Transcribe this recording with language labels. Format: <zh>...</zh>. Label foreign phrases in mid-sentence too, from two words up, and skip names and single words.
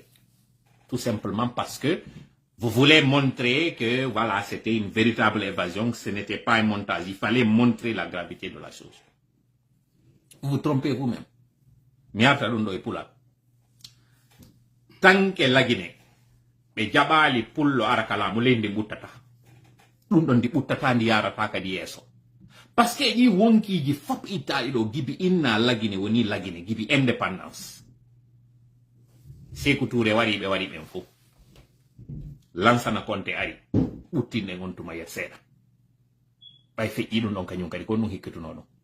<fr>Tout simplement parce que vous voulez montrer que voilà, c'était une véritable évasion, que ce n'était pas un montage. Il fallait montrer la gravité de la chose. Vous vous trompez vous-même. Tant que</fr> <ff>la Guinée, be jabali pullo arakala mo lende buttata. Dum don di buttata ndi yarata kadi yeso.</ff> <fr>Parce que</fr> <ff>yi wonki ji fop Italie do gibi inna la Guinée woni la Guinée gibi indépendance. Sékou Touré wari be fo. Lansana Conté ari uttinde ngontuma yet seeda. Bay fe idum don kanyum kadi ko no hikketu nono.</ff>